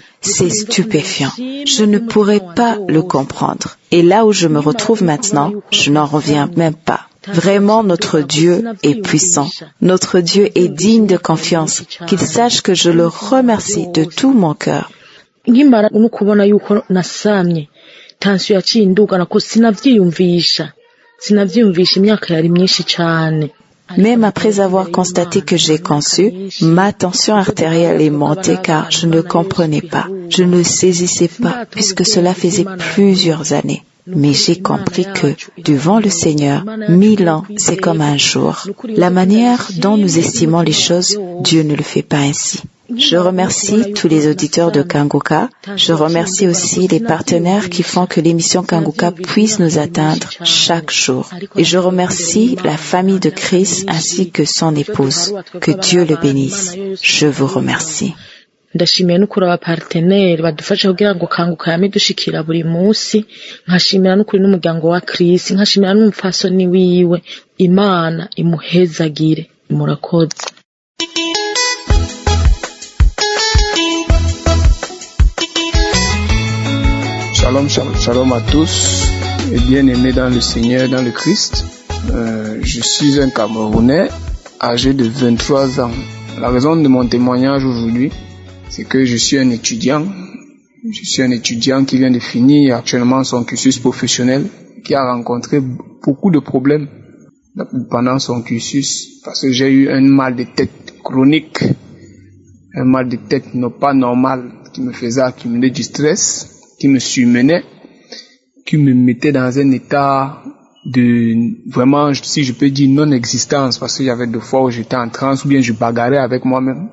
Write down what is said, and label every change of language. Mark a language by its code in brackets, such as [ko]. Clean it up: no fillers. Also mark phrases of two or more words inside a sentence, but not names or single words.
[fr] C'est stupéfiant. Je ne pourrais pas le comprendre. Et là où je me retrouve maintenant, je n'en reviens même pas. Vraiment, notre Dieu est puissant. Notre Dieu est digne de confiance. Qu'il sache que je le remercie de tout mon cœur. [rn] Tansiyo yaciye indugana ko sinavyiyumvisha imyaka yari myinshi cyane. [fr] Même après avoir constaté que j'ai conçu, ma tension artérielle est montée car je ne comprenais pas, je ne saisissais pas puisque cela faisait plusieurs années. Mais j'ai compris que, devant le Seigneur, 1000 ans, c'est comme un jour. La manière dont nous estimons les choses, Dieu ne le fait pas ainsi. Je remercie tous les auditeurs de Kanguka. Je remercie aussi les partenaires qui font que l'émission Kanguka puisse nous atteindre chaque jour. Et je remercie la famille de Chris ainsi que son épouse. Que Dieu le bénisse. Je vous remercie. [rn] Ndashimiye n'ukuri abaparteneri badufasha kugira ngo Kanguka yame dushikira buri munsi, nkashimira n'ukuri n'umuryango wa Chris, nkashimira n'umupfasoni wiwe. Imana imuhezagire. Murakoze. [fr] Shalom à tous et bien-aimés dans le Seigneur, dans le Christ. Je suis un Camerounais âgé de 23 ans. La raison de mon témoignage aujourd'hui, c'est que je suis un étudiant. Je suis un étudiant qui vient de finir actuellement son cursus professionnel, qui a rencontré beaucoup de problèmes pendant son cursus parce que j'ai eu un mal de tête chronique, un mal de tête pas normal qui me faisait accumuler du stress, qui me surmenait, qui me mettait dans un état de vraiment, si je peux dire, non-existence, parce qu'il y avait des fois où j'étais en transe ou bien je bagarrais avec moi-même.